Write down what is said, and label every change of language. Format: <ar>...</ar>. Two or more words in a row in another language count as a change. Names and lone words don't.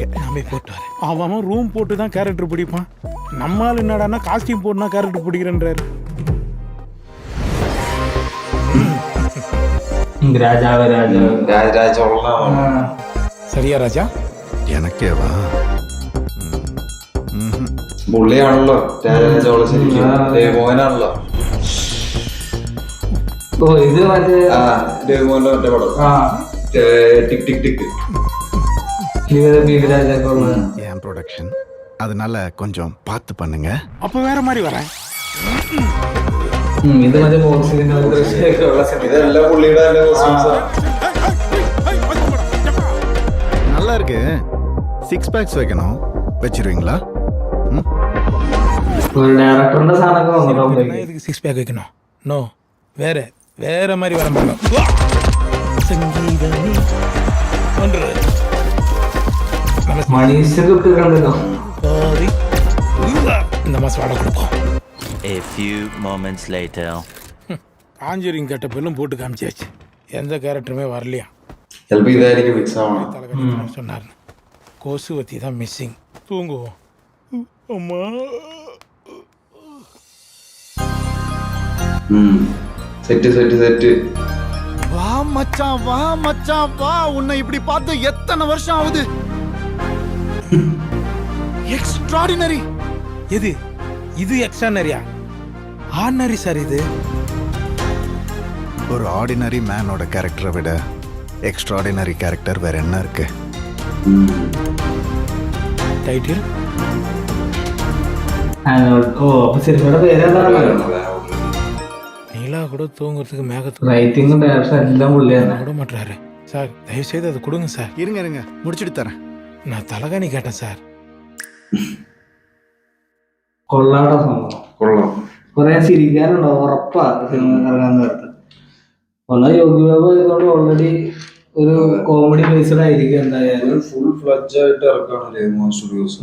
<ta>நாமே போட்டு வரேன். அவன் ரூம் போட்டு தான் கேரக்டர் பிடிப்பான். நம்மால் என்னடானா காஸ்டியூம் போட்டுனா கேரக்டர் பிடிக்கிறேன்றாரு. சரியா ராஜா? எனக்கேவா?</ta> <ml>പുള്ളിയാണല്ലോ രാജരാജോള, ശരിക്കും മോഹനാണല്ലോ. ഓ ഇത് മറ്റേ ദേവ്മോഹന്റെ മറ്റേ പടം ടിക് ടിക് ടിക്</ml> <ta>என் ப்ரொடக்ஷன், அதனால கொஞ்சம் பார்த்து பண்ணுங்க. அப்போ வேற மாதிரி வரேன்.</ta> <ml>ഇത് മറ്റേ ഇതെല്ലാം പുള്ളിയുടെ</ml> <ta>நல்லா இருக்கு. 6 packs வைக்கணும், வச்சிருவீங்களா?</ta> <ml>ഒരു ഡയറക്ടറിന്റെ സാധനമൊക്കെ</ml> <ta>இதுக்கு 6 பேக் வைக்கணும். நோ, வேற வேற மாதிரி வர மாட்டோம். சங்கீதமே ஒன்று மனுஷருக்கு கண்டோ இந்த மாசம் வாடகை கொடுப்போம்.</ta> <en>A few moments later.</en> <ta>காஞ்சூரிங் கட்டப்பெல்லாம் போட்டு காமிச்சாச்சு, எந்த கேரக்டருமே வரலையா.</ta> <ml>ചിലപ്പോ ഇതായിരിക്കും മിക്സ് ആവണം.</ml> <ta>தலைக்கட்டி சொன்னார். கோசுவத்தி தான் மிஸ்ஸிங். தூங்குவோம். அம்மா</ta> <en>set set set.</en> <ta>வா மச்சான், வா மச்சான், வா. உன்னை இப்படி பார்த்து எத்தனை வருஷம் ஆகுது. எக்ஸ்ட்ராடினரி. எது இது? எக்ஸ்ட்ரானரியா? ஆர்டினரி சார். இது ஒரு ஆர்டினரி மேனோட கேரக்டரை விட எக்ஸ்ட்ராடினரி கேரக்டர் வேற என்ன இருக்கு? டைட்டில்</ta> <ml>ഓ അപ്പൊ സിനിമയുടെ പേരെന്താണ്?</ml> <ta>நீலா கூட தூங்குறதுக்கு மேகத்து</ta> <ml>റൈറ്റിംഗും ഡയറക്ഷൻ എല്ലാം പുള്ളിയാണ്.</ml> <ta>விட மாட்டாரு சார். தயவு செய்து அதை கொடுங்க சார். இருங்க இருங்க, முடிச்சுட்டு தரேன். நான் தலகாணி கேட்டேன் சார்.</ta> <ml>കൊള്ളാട സംഭവം, കൊള്ളാം. കുറെ ചിരിക്കാനുണ്ടോ ഉറപ്പാ സിനിമ ഇറങ്ങാൻ നേരത്ത്. ഒന്നാ യോഗി ബാബു ആയതുകൊണ്ട് ഓൾറെഡി ഒരു</ml> <en>comedy based</en> <ml>ആയിരിക്കും. എന്തായാലും</ml> <en>full fledged</en> <ml>ആയിട്ട് ഇറക്കാണ് രഘുമാൻ സ്റ്റുഡിയോസ്.</ml>